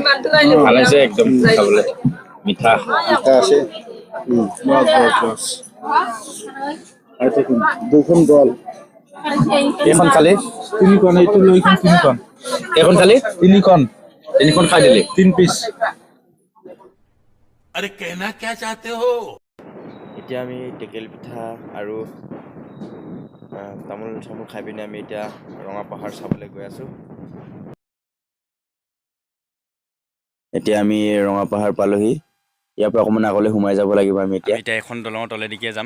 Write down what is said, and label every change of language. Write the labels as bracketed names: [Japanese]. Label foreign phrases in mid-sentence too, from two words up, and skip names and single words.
[Assamese] ভাল হৈছে একদম খাবলৈ, মিঠা আছে। দুখন গল। কেইখন খালি? তিনিখন, এইটো লৈখন তিনিখন। কেইখন খালি? তিনিখন খাই দিলি? 3 পিচ। [Hindi] अरे कहना क्या चाहते हो? [Assamese] এতিয়া আমি টেকেলি পিঠা আৰু তামোল চামোল খাই পিনে আমি এতিয়া ৰঙা পাহাৰ চাবলৈ গৈ আছোঁ। এতিয়া আমি ৰঙা পাহাৰ পালোহি, ইয়াৰ পৰা অকণমান আগলৈ সোমাই যাব লাগিব আমি এতিয়া এখন দলঙৰ তলেদিকে যাম।